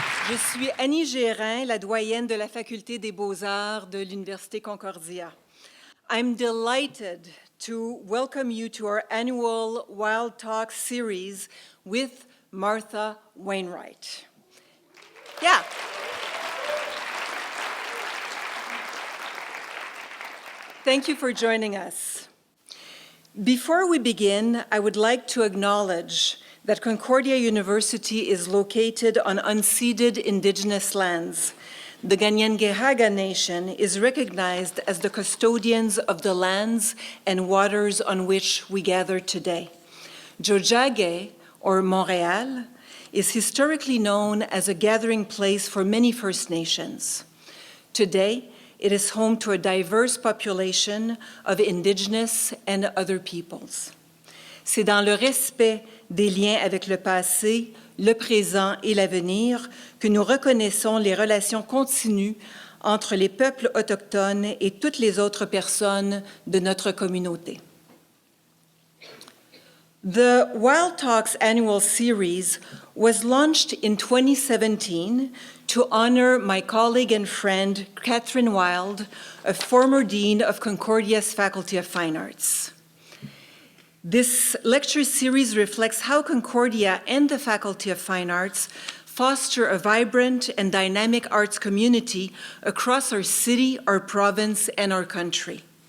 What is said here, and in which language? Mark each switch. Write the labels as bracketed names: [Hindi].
[French] Je suis Annie Gérin, la doyenne de la Faculté des Beaux-Arts de l'Université Concordia. [English] I'm delighted to welcome you to our annual Wild Talk series with Martha Wainwright. Yeah. Thank you for joining us. Before we begin, I would like to acknowledge that Concordia University is located on unceded indigenous lands. The Kanien'kehá:ka Nation is recognized as the custodians of the lands and waters on which we gather today. Tiohtià:ke, or Montréal, is historically known as a gathering place for many First Nations. Today, it is home to a diverse population of indigenous and other peoples. [French] C'est dans le respect des liens avec le passé, le présent et l'avenir que nous reconnaissons les relations continues entre les peuples autochtones et toutes les autres personnes de notre communauté. [English] The Wild Talks annual series was launched in 2017 to honor my colleague and friend, Catherine Wild, a former dean of Concordia's Faculty of Fine Arts. This lecture series reflects how Concordia and the Faculty of Fine Arts foster a vibrant and dynamic arts community across our city, our province, and our country.